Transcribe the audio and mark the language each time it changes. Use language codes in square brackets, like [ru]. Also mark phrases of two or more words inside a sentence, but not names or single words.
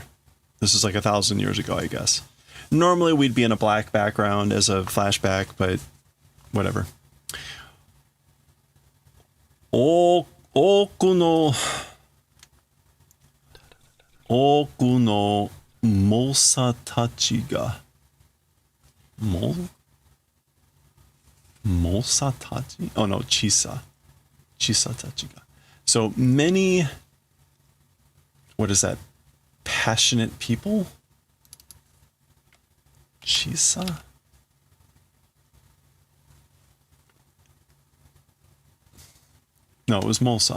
[en] This is like 1,000 years ago, I guess. Normally we'd be in a black background as a flashback, but whatever. [ja] Oku no mosa tachi ga. Mosa tachi? [en] Oh no, chisa. [ja] Chisa tachi ga. [en] So many, what is that? Passionate people? Chisa? No, it was Mosa.